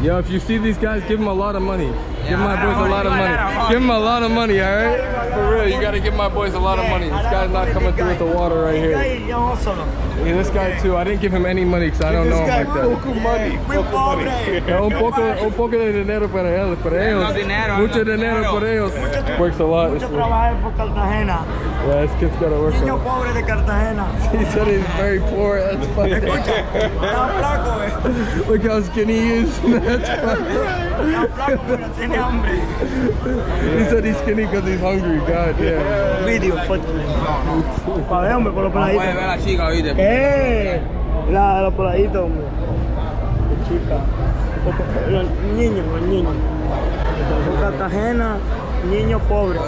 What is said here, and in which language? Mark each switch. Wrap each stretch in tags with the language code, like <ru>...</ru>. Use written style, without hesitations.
<en>Yo, if you see these guys, give them a lot of money. Give my boys a lot of money. Give them a lot of money, alright? For real, you gotta give my boys a lot of money. This guy's not coming through with the water right here. Yeah, this guy too. I didn't give him any money because I don't know him like that.</en> <es>Un poco de dinero para ellos. Mucho dinero para ellos.</es> <en>Works a lot. Yeah, this kid's gotta work a lot. He said he's very poor. That's funny. Look how skinny he is. That's funny. He said he's skinny because he's hungry. God damn.</en> <es>Video, foto. Para ver, hombre, por los peladitos. Puedes ver a la chica, ¿oíste? Los peladitos, hombre. Chica. Los niños. Son Cartagena, niños pobres.</es>